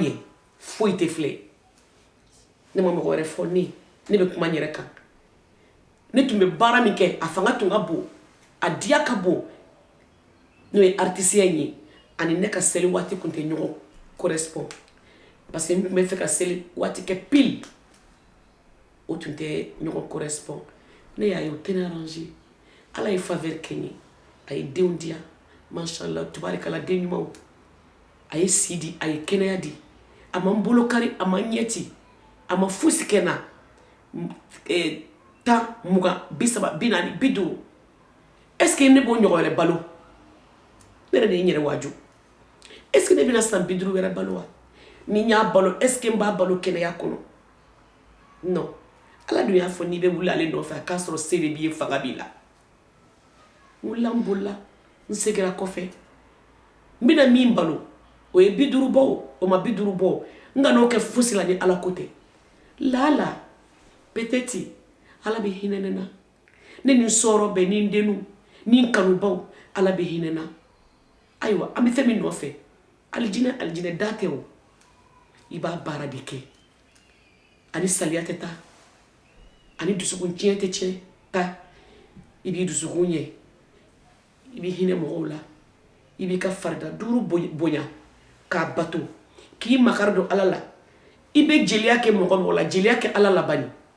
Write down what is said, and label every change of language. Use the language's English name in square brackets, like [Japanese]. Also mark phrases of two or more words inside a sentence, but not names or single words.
[Bambara] ɲɛ foyi tɛ filɛ ne ma mɔgɔ wɛrɛ fɔ ne bɛ kuma n yɛrɛ kan ne tun bɛ baara min kɛ a fanga tun ka bon a diya ka bon n'o ye artisiya in ye ani ne ka seli waati tun tɛ ɲɔgɔn [French] correspond parce que [Bambara] n tun bɛ fɛ ka seli waati kɛ pile o tun tɛ ɲɔgɔn correspond ne y'a ye o tɛ ne arranger ala ye faveur kɛ n ye a ye denw di yan mashallah tubarikala den ɲumanw a ye si di a ye kɛnɛya di a ma n bolo kari a ma n ɲɛ ci a ma fosi kɛ n na 10 20 30 40 50 [French] est ce que [Bambara] ne b'o ɲɔgɔn wɛrɛ balo ne yɛrɛ de ye n yɛrɛ waaju [French] est ce que [Bambara] ne bɛna san 50 wɛrɛ balo wa ni n y'a balo [French] est ce que [Bambara] n b'a balo kɛnɛya kɔnɔ non ala dun y'a fɔ n'i bɛ wuli ale nɔfɛ a k'a sɔrɔ se de b'i ye fanga b'i la n wulila n bolila n seginna kɔfɛ n bɛna min balo o ye 50 bɔ o ma 50 bɔ n ka n'o kɛ fosi la ni ala ko tɛ lala peut-être ala bɛ hinɛ ne na ne ni n sɔrɔ bɛɛ ni n denw ni n kanubaw ala bɛ hinɛ na ayiwa an bɛ fɛn min nɔfɛ alijinɛ da tɛ o i b'a baara de kɛ ani saliya tɛ taa ani dusukun tiɲɛ tɛ tiɲɛ taa i b'i dusukun ɲɛ i b'i hinɛ mɔgɔw la i b'i ka farida duuru bonya k'a bato k'i makari don ala la i bɛ jeliya kɛ mɔgɔ la jeliya kɛ ala la bani